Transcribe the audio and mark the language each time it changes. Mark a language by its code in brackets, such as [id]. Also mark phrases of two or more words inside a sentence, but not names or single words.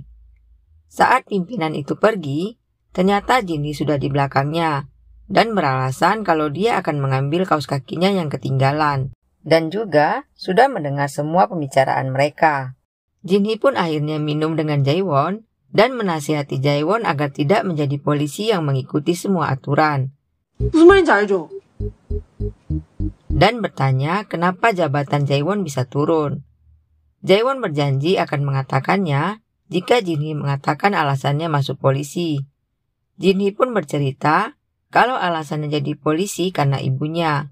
[id] Saat pimpinan itu pergi, ternyata Jinhee sudah di belakangnya, dan beralasan kalau dia akan mengambil kaos kakinya yang ketinggalan, dan juga sudah mendengar semua pembicaraan mereka. Jinhee pun akhirnya minum dengan Jaewon, dan menasihati Jaewon agar tidak menjadi polisi yang mengikuti semua aturan. [ko] 무슨 말인지 알죠? [id] Dan bertanya kenapa jabatan Jaewon bisa turun. Jaewon berjanji akan mengatakannya jika Jinhee mengatakan alasannya masuk polisi. Jinhee pun bercerita kalau alasannya jadi polisi karena ibunya.